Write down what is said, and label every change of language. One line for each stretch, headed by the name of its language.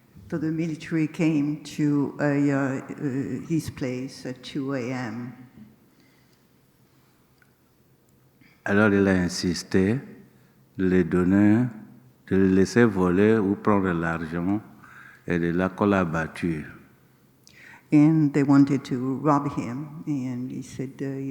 English: So the military came to his place at 2 a.m.
French: Alors il a insisté de de le laisser voler ou prendre l'argent, et de là qu'on l'a battu.
English: And they wanted to rob him, and he said,